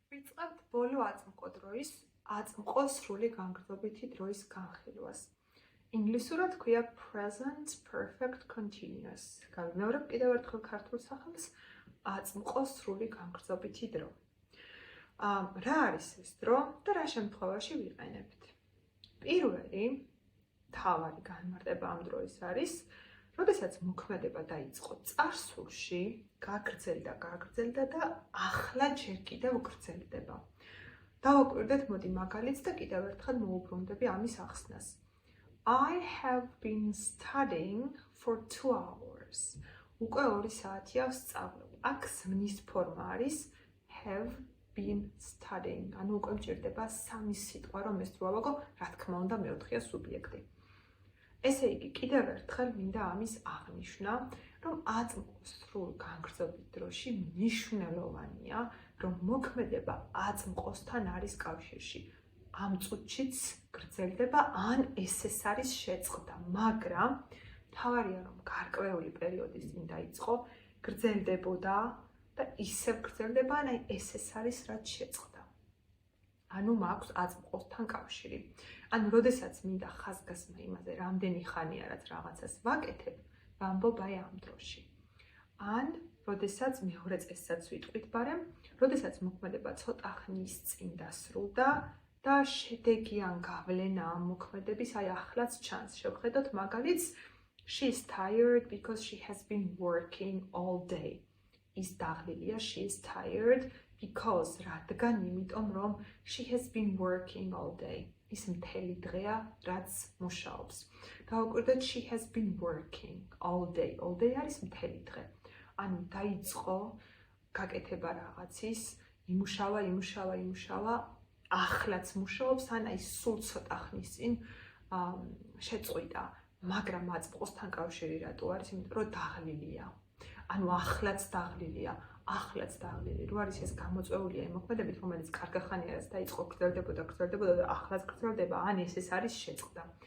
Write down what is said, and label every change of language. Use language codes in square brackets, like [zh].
[ka] დავიწყებთ ბოლო აწმყო დროის აწმყო სრული განგრძობითი დროის განხილვას. ინგლისურად ქვია present perfect continuous. გავიმეორებ კიდევ ერთხელ ქართულ სახელს აწმყო სრული განგრძობითი დრო. რა არის ეს დრო და რა შემთხვევაში ვიყენებთ? პირველი მთავარი განმარტება ამ დროის არის, როდესაც მოქმედება დაიწყო წარსულში, გაგრძელდა და ახლა ჯერ კიდევ გრძელდება. დავაკვირდეთ მოდი მაგალითს და კიდევ ერთხელ მოუბრუნდები ამის ახსნას. [en] I have been studying for 2 hours. [ka] უკვე 2 საათია ვსწავლობ. აქ ზმნის ფორმა არის [en] have been studying. [ka] ანუ უკვე მჭირდება 3 სიტყვა რომ ეს დრო ავაგო, რა თქმა უნდა მეოთხეა სუბიექტი. ესე იგი, კიდევ ერთხელ მინდა ამის აღნიშვნა, რომ აწმყო სრულ განგრძობით დროში მნიშვნელოვანია, რომ მოქმედება აწმყოსთან არის კავშირში. ამ წუთშიც გრძელდება, ან ეს არის შეწყდა, მაგრამ მთავარია, რომ გარკვეული პერიოდის წინ დაიწყო, გრძელდებოდა და ისევ გრძელდება, ან ეს არის რაც შეწყდა. ანუ მაქვს აწმყოსთან კავშირი. ანუ როდესაც მინდა ხაზგასმა იმაზე, რამდენი ხანია რაც რაღაცას ვაკეთებ, ვამბობ აი ამ დროში. ან როდესაც მეორე წესსაც ვიტყვით, ბარემ, როდესაც მოქმედება ცოტა ხნის წინ დასრულდა და შედეგიან გავლენა ამ მოქმედების აი ახლაც ჩანს. შევხედოთ მაგალითს, [en] she is tired because she has been working all day. [ka] ის დაღლილია, [en] she is tired because [ka] რადგან იმიტომ რომ [en] she has been working all day. [ka] ის მთელი დღეა რაც მუშაობს. დავაკვირდეთ [en] she has been working all day. all day [ka] არის მთელი დღე. ანუ დაიწყო გაკეთება რაღაცის, იმუშავა, ახლაც მუშაობს, ან აი სულ ცოტა ხნის წინ შეწყვიტა, მაგრამ აწმყოსთან კავშირი რატო არის? იმიტომ რომ დაღლილია. ანუ ახლაც დაღლილია, რო არის ეს გამოწვეულია იმ მოქმედებით, რომელიც კარგი ხანია რაც დაიწყო, გრძელდებოდა და ახლაც გრძელდება, ან ეს არის შეწყდა.